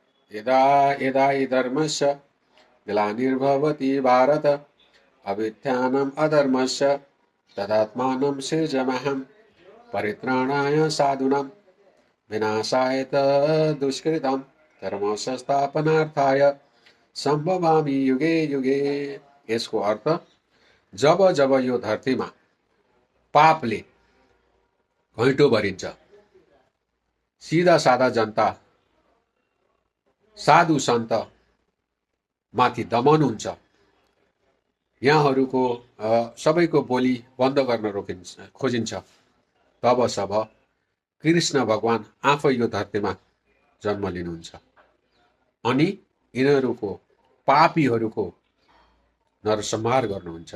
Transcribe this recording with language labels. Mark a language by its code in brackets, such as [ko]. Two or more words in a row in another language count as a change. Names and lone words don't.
[sa] यदा यदा हि धर्मस्य ग्लानिर्भवति भारत अभ्युत्थानम् अधर्मस्य तदात्मानं सृजाम्यहम् परित्राणाय साधूनां विनाशाय च दुष्कृतं धर्म संस्थापनार्थाय सम्भवामि युगे युगे। [ne] यसको अर्थ जब जब यो धरतीमा पापले घैँटो भरिन्छ, सिधा सादा जनता साधु सन्त माथि दमन हुन्छ, यहाँहरूको सबैको बोली बन्द गर्न खोजिन्छ, तब सब कृष्ण भगवान आफै यो धरतीमा जन्म लिनुहुन्छ अनि यिनीहरूको पापीहरूको नरसंहार गर्नुहुन्छ।